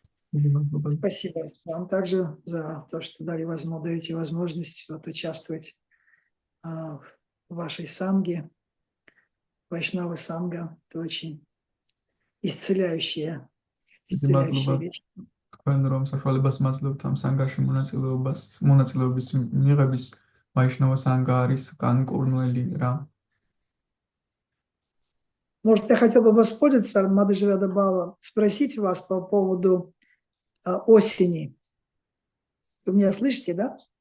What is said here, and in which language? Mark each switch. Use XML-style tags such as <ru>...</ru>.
<ru>Спасибо. Спасибо вам также за то, что даете возможность вот участвовать в вашей санге, Вайшнава санга. Это очень исцеляющая вещь.</ru> <ka>თქვენ რომ საშუალებას მაძლევთ ამ სანგაში მონაწილეობის მიღების, ვაიშნავა სანგა არის განკურნველი რა.</ka> <ru>Может, я хотел бы воспользоваться, Мадхжирада Бава, спросить вас по поводу осени. Вы меня слышите, да?</ru>